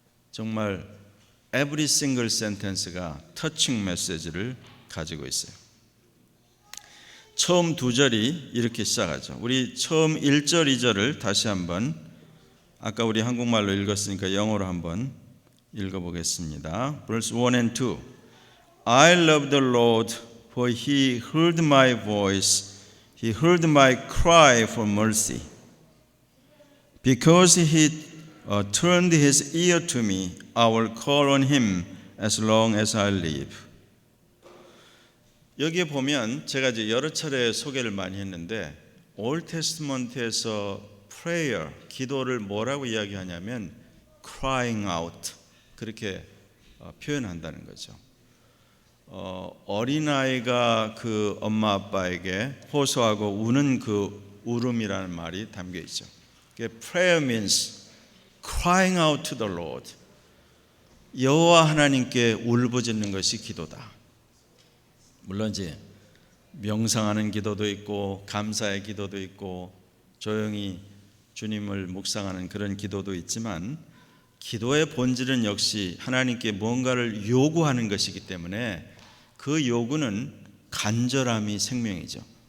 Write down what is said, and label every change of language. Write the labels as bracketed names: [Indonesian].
[Korean] 정말 [English] every single sentence [Korean] 가 터칭 메시지를 가지고 있어요. 처음 두 절이 이렇게 시작하죠. 우리 처음 1절, 2절을 다시 한번, 아까 우리 한국말로 읽었으니까 영어로 한번 읽어보겠습니다. [English] Verse 1 and 2. I love the Lord, for He heard my voice. He heard my cry for mercy. Because He turned His ear to me, I will call on Him as long as I live. [Korean] 여기에 보면 제가 이제 여러 차례 소개를 많이 했는데, Old Testament에서 prayer, 기도를 뭐라고 이야기하냐면 crying out, 그렇게 표현한다는 거죠. 어린아이가 그 엄마 아빠에게 호소하고 우는 그 울음이라는 말이 담겨 있죠. [English] Prayer means crying out to the Lord. [Korean] 여호와 하나님께 울부짖는 것이 기도다. 물론 이제 명상하는 기도도 있고 감사의 기도도 있고 조용히 주님을 묵상하는 그런 기도도 있지만, 기도의 본질은 역시 하나님께 뭔가를 요구하는 것이기 때문에 그 요구는 간절함이 생명이죠.